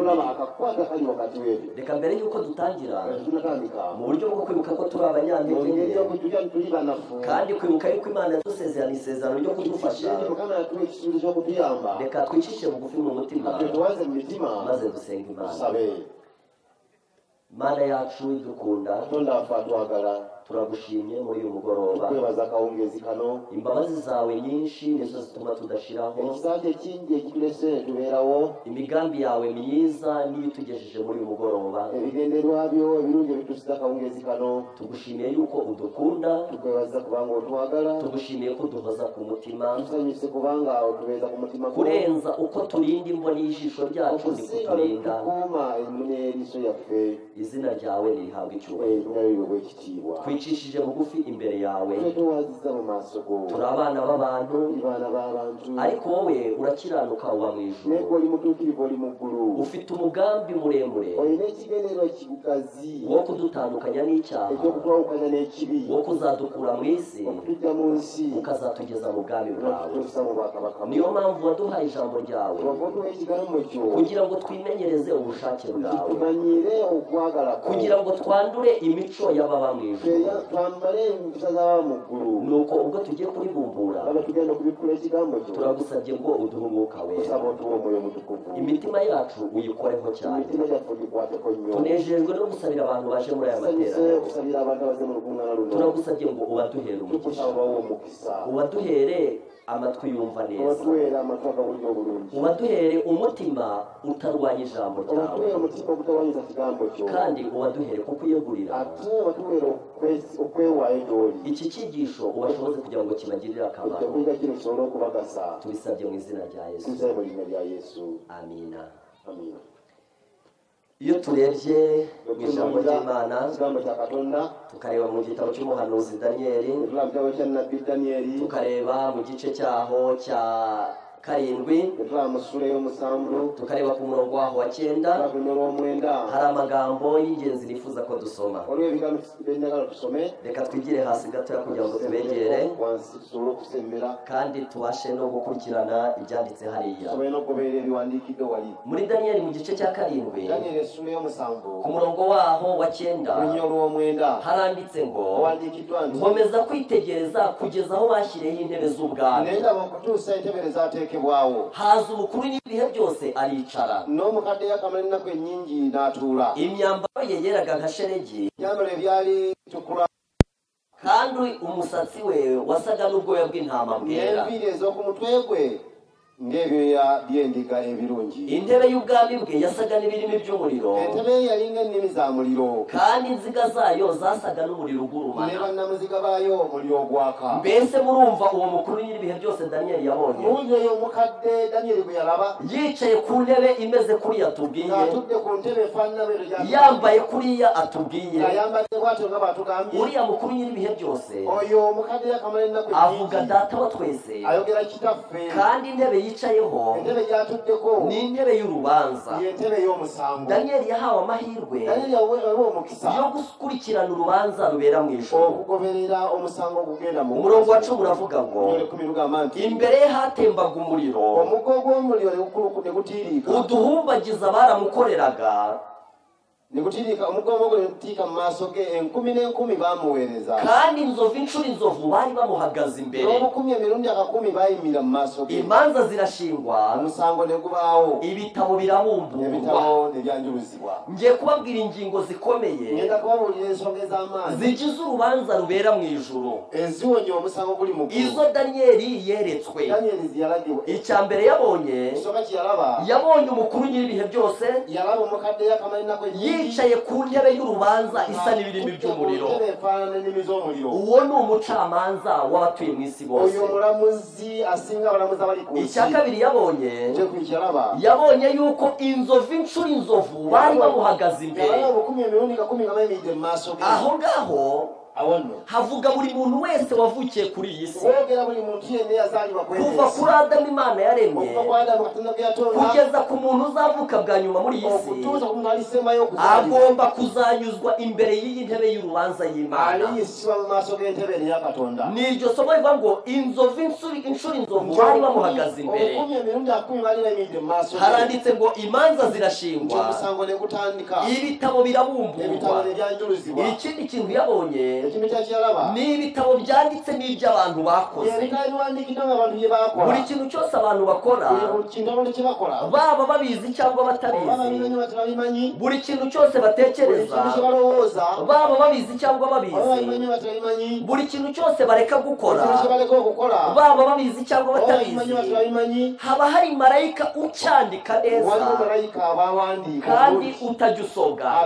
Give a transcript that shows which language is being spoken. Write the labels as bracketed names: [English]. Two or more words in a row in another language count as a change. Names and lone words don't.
[Kinyarwanda] Reka mbere y'uko dutangira, mu buryo bwo kwibuka ko turi abanyantege kandi kwibuka yuko Imana yadusezeranye isezerano ryo kudufasha, reka twicishe bugufi mu mutima maze dusenga Imana. Mana yacu idukunda, turagushimye muri uyu mugoroba [Ganda] tukwebaza akawungezi kano [Kinyarwanda] imbabazi zawe nyinshi nizo zituma tudashiraho [Ganda] ekisanje kingi ekitulese tubeerawo [Kinyarwanda] imigambi yawe myiza niyo itugejeje muri uyu mugoroba [Ganda] ebigenderwa byo ebirungi ebitusiza akawungezi kano [Kinyarwanda] tugushimiye yuko udukunda [Ganda] tukwebaza kubanga otwagala [Kinyarwanda] tugushimiye ko uduhoza ku mutima [Ganda] tusanyuse kubanga otubeeza ku mutima [Kinyarwanda] kurenza uko turinda imboni y'ijisho ryacu ni kuturinda [Ganda] tukuuma emmune y'eriiso yaffe [Kinyarwanda] izina ryawe nirihabwa icyubahiro [Ganda] ebyalibwe bw'ekitiibwa [Kinyarwanda] twicishije bugufi imbere yawe [Ganda] tuwaziza mu maaso go [Kinyarwanda] turi abana b'abantu [Ganda] baana b'abantu [Kinyarwanda] ariko wowe urakiranuka uba mu ijuru [Ganda] naye oli mutuukirivu oli mu ggulu [Kinyarwanda] ufite umugambi muremure [Ganda] olina ekigendererwa ekigugazi [Kinyarwanda] wo kudutandukanya n'icyaha [Ganda] ekyokutwawukanya n'ekibi [Kinyarwanda] wo kuzadukura mu isi [Ganda] okutujja mu nsi [Kinyarwanda] ukazatugeza mu bwami bwawe [Ganda] n'okutuusa mu bwakabaka [Kinyarwanda] niyo mpamvu waduhaye ijambo ryawe [Ganda] wava otuwa ekigambo kyo [Kinyarwanda] kugira ngo twimenyereze ubushake bwawe [Ganda] tumanyire okwagala kwo [Kinyarwanda] kugira ngo twandure imico y'ababa mu ijuru [Ganda] twambale empisa z'ababa mu ggulu [Kinyarwanda] nuko ubwo tugiye kuribumbura [Ganda] baba tugenda kubikkula ekigambo kyo [Kinyarwanda] turagusabye ngo uduhe umwuka wera [Ganda] tusaba otuwa omwoyo mutukuvu [Kinyarwanda] imitima yacu uyikoreho cyane [Ganda] emitima gyaffe gikwateko nnyo [Kinyarwanda] tunejejwe no gusabira abantu baje muri aya materaniro [Ganda] okusabira abantu abaze mu lukuŋŋaana luno [Kinyarwanda] turagusabye ngo ubaduhere umugisha [Ganda] tukusaba bawe omukisa [Kinyarwanda] ubaduhere amatwi yumva neza [Ganda] obatuweera amatu agawulira obulungi [Kinyarwanda] ubaduhere umutima utarwanya ijambo ryawe [Ganda] obatuweera omutima ogutawanyiza kigambo kyo [Kinyarwanda] kandi ubaduhere kukwiyegurira [Ganda] ate obatuweera okwewaayo gy'oli [Kinyarwanda] iki cyigisho ubashoboze kugira ngo kibagirire akamaro [Ganda] ekyokuyiga kino kisobole okubagasa [Kinyarwanda] tubisabye mu izina rya yesu [Ganda] tubisabe mu linnya lya yesu [Kinyarwanda] amina [Ganda] amiina [Kinyarwanda] iyo turebye mu ijambo ry'imana [Ganda] ekigambo kya katonda [Kinyarwanda] tukareba mu gitabo cy'umuhanuzi daniyeli [Ganda] etulaba mu kitabo kya nabbi daniyeri [Kinyarwanda] tukareba mu gice cyaho cya karindwi [Ganda] etulaba mu ssula ey'omusanvu [Kinyarwanda] tukareba ku murongo waho wa cyenda [Ganda] tulaba ku luno olw'omwenda [Kinyarwanda] hari amagambo y'ingenzi nifuza ko dusoma [Ganda] waliwo ebigambo byenjagala tusome [Kinyarwanda] reka twigire hasi gatoya kugira ngo tubegere [Ganda] wansi tusobole okusembera [Kinyarwanda] kandi tubashe no gukurikirana ibyanditse hariya [Ganda] tusobole n'okugoberera ebiwandiikiddwe wali [Kinyarwanda] muri daniyeli mu gice cya karindwi [Ganda] daniyeri essula ey'omusanvu [Kinyarwanda] ku murongo waho wa cyenda [Ganda] olunya olw'omwenda [Kinyarwanda] haranditse ngo [Ganda] owandiikiddwa nti [Kinyarwanda] nkomeza kwitegereza kugeza aho bashyiriyeho intebe z'ubwami [Ganda] nendaba okutuusa entebe ezaateekebwawo [Kinyarwanda] haza umukuru n'ibihe byose aricara [Ganda] n'omukadde yakamala ennaku ennyingi n'atuula [Kinyarwanda] imyambaro ye yeraga nka shelegi [Ganda] ebyambalo ebyali bitukula [Kinyarwanda] kandi umusatsi we wasaga n'ubwoya bw'intama bwera [Ganda] n'enviiri ez'oku mutwe gwe ng'ebyoya by'endiga ebirungi [Kinyarwanda] intebe y'ubwami bwe yasaga n'ibirimi by'umuriro [Ganda] entebe ye yalinga ennimi za muliro [Kinyarwanda] kandi inziga zayo zasaga n'umuriro ne ugurumana [Ganda] bannamuziga baayo omuliro ogwaka [Kinyarwanda] mbese murumva uwo mukuru nyir'ibihe byose daniyeli yabonye [Ganda] muwulire oyo omukadde daniyeri gwe yalaba [Kinyarwanda] yicaye ku ntebe imeze kuriya atubwiye [Ganda] ng'atudde ku ntebe efaanana bwero [Kinyarwanda] yambaye kuriya atubwiye [Ganda] ng'ayambadde bwatyo nga batugambye [Kinyarwanda] uriya mukuru nyir'ibihe byose [Ganda] oyo omukadde yakamala ennaku [Kinyarwanda] avuga [Ganda] ennyingi [Kinyarwanda] data wa twese [Ganda] ayogera kitaffe [Kinyarwanda] kandi intebe yicayeho [Ganda] entebe gy'atuddeko [Kinyarwanda] ni intebe y'urubanza [Ganda] y'entebe y'omusango [Kinyarwanda] daniyeli yahawe amahirwe [Ganda] daniyeri yaweebwa omukisa [Kinyarwanda] yo gukurikirana urubanza rubera mu ijuru [Ganda] okugoberera omusango ogugenda mu [Kinyarwanda] umurongo wa cumi uravuga ngo [Ganda] kumi lugamba nti [Kinyarwanda] imbere ye hatembaga umuriro [Ganda] omuggo gw'omuliro ne gutiiriika [Kinyarwanda] uduhumbagiza baramukoreraga [Ganda] ne gutiiriika omuggo omuggo ne gutiika mu maaso ge enkumi n'enkumi baamuweereza [Kinyarwanda] kandi inzovu inshuro inzovu bari bamuhagaze imbere [Ganda] n'obukumi emirundi akakumi baayimira mu maaso ge [Kinyarwanda] imanza zirashingwa [Ganda] omusango ne gubaawo [Kinyarwanda] ibitabo birabumburwa [Ganda] ebitabo ne byanjuluzibwa [Kinyarwanda] ngiye kubabwira ingingo zikomeye [Ganda] ngenda kubabuulira ensonga ez'amaanyi [Kinyarwanda] zigize urubanza rubera mu ijuru [Ganda] eziwonya omusango guli mu ggulu [Kinyarwanda] izo daniyeli yeretswe [Ganda] daniyeri ziyalagibwa [Kinyarwanda] icya mbere yabonye [Ganda] ekisooka kiyalaba [Kinyarwanda] yabonye umukuru nyir'ibihe byose [Ganda] yalaba omukadde yakamala ennaku ennyingi [Kinyarwanda] yicaye ku ntebe y'urubanza isa n'ibirimi by'umuriro [Ganda] ntebe efaanana ennimi z'omuliro [Kinyarwanda] uwo ni umucamanza w'abatuye mu isi bose [Ganda] oyo omulamuzi asinga abalamuzi abali ku nsi [Kinyarwanda] icya kabiri yabonye [Ganda] kyekuyalaba [Kinyarwanda] yabonye yuko inzovu inshuro inzovu bari bamuhagaze imbere [Ganda] yalaba obukumi emirundi kakumi nga bayimiridde mu maaso ge [Kinyarwanda] aho ngaho [Ganda] awono [Kinyarwanda] havuga buri muntu wese wavukiye kuri iyi si [Ganda] boogera buli muntu yenna yazaalibwa [Kinyarwanda] kuva kuri adamu imana yaremye [Ganda] okuva ku adamu katonda gwe yatonda [Kinyarwanda] kugeza ku muntu uzavuka bwa nyuma muri iyi si [Ganda] okutuusa ku muntu alisembayo okuzaalibwa [Kinyarwanda] agomba kuzanyuzwa imbere y'iyi ntebe y'urubanza y'imana [Ganda] aliyisibwa mu maaso g'entebe eno ya katonda [Kinyarwanda] ni iryo somo rivuga ngo inzovu inshuro inzovu bari bamuhagaze imbere [Ganda] obukumi emirundi akumi bali bayimiridde mu maaso ge [Kinyarwanda] haranditse ngo imanza zirashingwa [Ganda] omusango ne gutandika [Kinyarwanda] ibitabo [Ganda] ebitabo [Kinyarwanda] birabumburwa [Ganda] ne byanjuluzibwa [Kinyarwanda] ikindi kintu yabonye ni ibitabo byanditse n'iby'abantu bakoze. Buri kintu cyose abantu bakora, baba babizi cyangwa batabizi, buri kintu cyose batekereza, baba babizi cyangwa babizi, buri kintu cyose bareka gukora, baba babizi cyangwa batabizi, haba hari marayika ucyandika neza kandi utajya usobwa.